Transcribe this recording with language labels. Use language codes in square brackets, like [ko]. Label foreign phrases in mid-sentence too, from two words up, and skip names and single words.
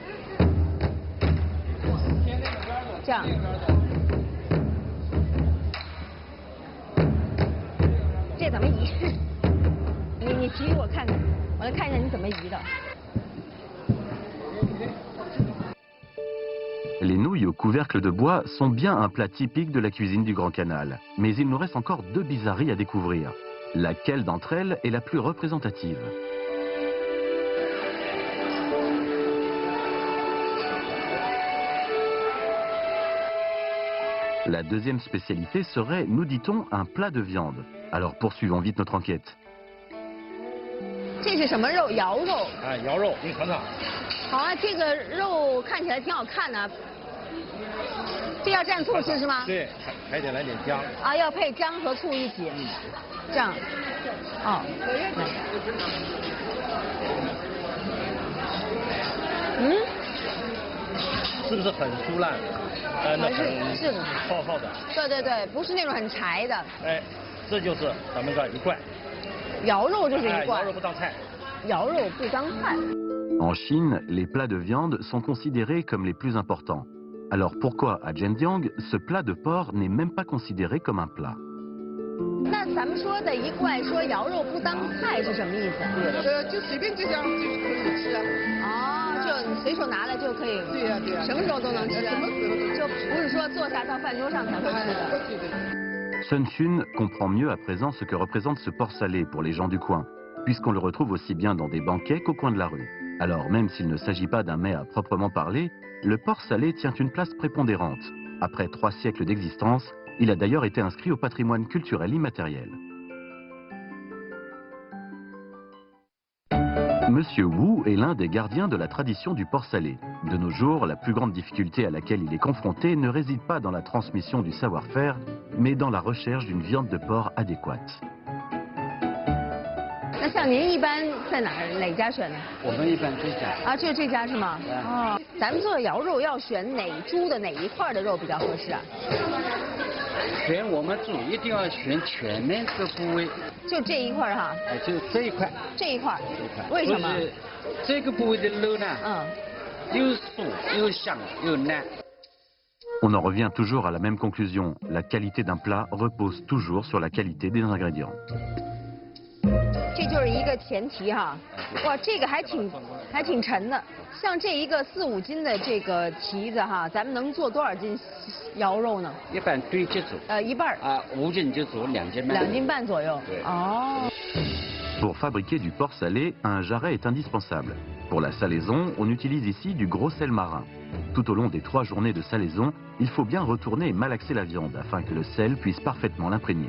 [zh] 这样。这怎么移？你提给我看看，我来看一下你怎么移的。 [fr] Les nouilles au couvercle de bois sont bien un plat typique de la cuisine du Grand Canal. Mais il nous reste encore deux bizarreries à découvrir. Laquelle d'entre elles est la plus représentative? La deuxième spécialité serait, nous dit-on, un plat de viande. Alors poursuivons vite notre enquête. [zh] 这是什么肉？瑶肉。哎，瑶肉，你尝尝。好啊，这个肉看起来挺好看的。这要蘸醋吃是吗？对，还得来点姜。啊，要配姜和醋一起。这样。哦。嗯。是不是很酥烂？是厚厚的。对对对，不是那种很柴的。哎，这就是咱们这一罐。瑶肉就是一罐。瑶肉不当菜。瑶肉不当菜。 [fr] En Chine, les plats de viande sont considérés comme les plus importants. Alors pourquoi à Zhenjiang, ce plat de porc n'est même pas considéré comme un plat? [zh] 那咱们说的一罐说瑶肉不当菜是什么意思？就随便这样就可以吃啊。哦，就你随手拿来就可以。对呀对呀。什么时候都能吃。什么时候都吃。就不是说坐下到饭桌上才会吃的。对对。 [fr] Sun Xun comprend mieux à présent ce que représente ce porc salé pour les gens du coin, puisqu'on le retrouve aussi bien dans des banquets qu'au coin de la rue. Alors même s'il ne s'agit pas d'un mets à proprement parler, le porc salé tient une place prépondérante. Après 3 siècles d'existence, il a d'ailleurs été inscrit au patrimoine culturel immatériel. Monsieur Wu est l'un des gardiens de la tradition du porc salé. De nos jours, la plus grande difficulté à laquelle il est confronté ne réside pas dans la transmission du savoir-faire, mais dans la recherche d'une viande de porc adéquate. [zh] 那像您一般在哪家选呢？我们一般这家。啊，就是这家是吗？哦，咱们做瑶肉要选哪猪的哪一块的肉比较合适啊？选我们猪一定要选全面的部位。就这一块哈？哎，就这一块。这一块。这一块。为什么？这个部位的肉呢，又酥又香又嫩。 [fr] On en revient toujours à la même conclusion. La qualité d'un plat repose toujours sur la qualité des ingrédients. [zh] 这就是一个前提哈。哇，这个还挺沉的。像这一个4、5斤的这个蹄子哈，咱们能做多少斤瑶肉呢？一般对节做。一半。啊，5斤就做2斤半。2 斤半左右。对。哦。 [fr] Pour fabriquer du porc salé, un jarret est indispensable. Pour la salaison, on utilise ici du gros sel marin. Tout au long des 3 journées de salaison, il faut bien retourner et malaxer la viande afin que le sel puisse parfaitement l'imprégner.